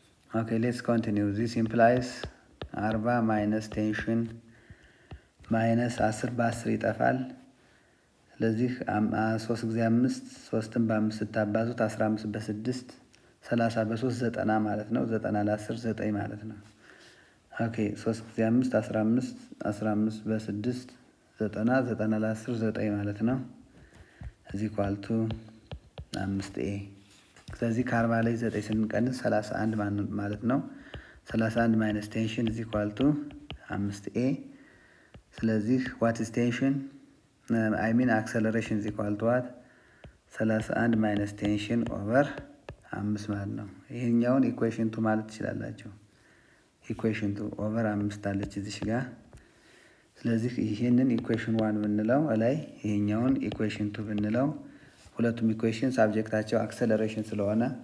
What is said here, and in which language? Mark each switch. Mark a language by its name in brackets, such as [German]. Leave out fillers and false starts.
[English] ኦኬ ሌትስ ኮንቲኒው this implies [Amharic] 40 ማይነስ ቴንሽን ማይነስ 10 በ10 ይጠፋል። ስለዚህ 3 ጊዜ 5 3ን በ5 ስታባዙት 15 በ6 30 በ3 90 ማለት ነው። 90 ለ10 9 ማለት ነው። ኦኬ 3 ጊዜ 5 15 15 በ6 90 90 ለ10 9 ማለት ነው። እዚህ ኳልቱ 5a። ስለዚህ ከ40 ላይ 9 ስንቀንስ 31 ማለት ነው። 31 ማይነስ ቴንሽን እዚህ ኳልቱ 5a። ስለዚህ [English] what is tension? I mean acceleration is equal to what? [Amharic] 31 ማይነስ ቴንሽን ኦቨር 5 ማለት ነው። ይሄኛውን ኢኩዌሽን 2 ማለት ትችላላችሁ። ኢኩዌሽን 2 ኦቨር 5 አለች እዚህ ጋር። ስለዚህ ይሄንን ኢኩዌሽን 1 ብንለው ላይ ይሄኛውን ኢኩዌሽን 2 ብንለው ሁለቱም ኢኩዌሽን ሳብጀክታቸው አክሰለሬሽን ስለሆነ